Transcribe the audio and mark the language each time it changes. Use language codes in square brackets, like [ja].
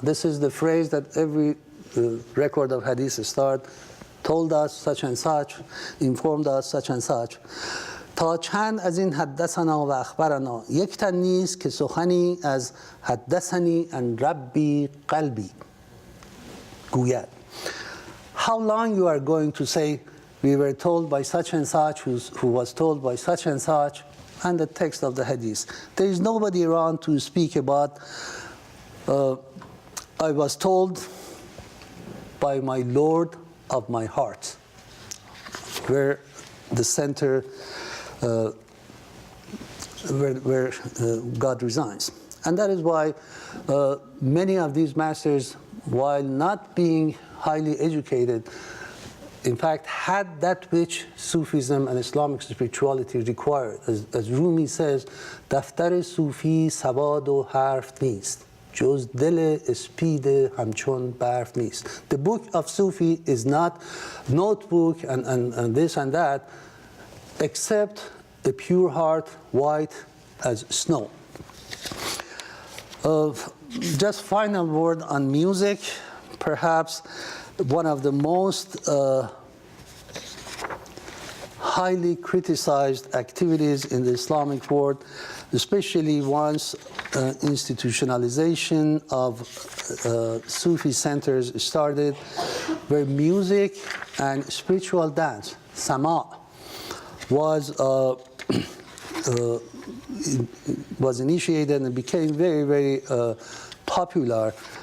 [en] This is the phrase that every record of hadith start, told us such and such, informed us such and such. [fa] تا چند از این حدثنا و اخبرنا یک تن نیست که سخنی از حدثنی ان ربی قلبی گوید. [en] How long you are going to say we were told by such and such who was told by such and such, and the text of the hadith. There is nobody around to speak about I was told by my Lord of my heart, where the center where God resides. And that is why many of these masters, while not being highly educated, in fact had that which Sufism and Islamic spirituality required. As Rumi says, [fa] دفتر صوفی سواد و حرف نیست جز دل اسپید همچون برف نیست. [en] The book of Sufi is not notebook and this and that, except a pure heart white as snow. Just final word on music. Perhaps one of the most highly criticized activities in the Islamic world, especially once institutionalization of Sufi centers started, where music and spiritual dance, sama, was initiated and became very, very popular.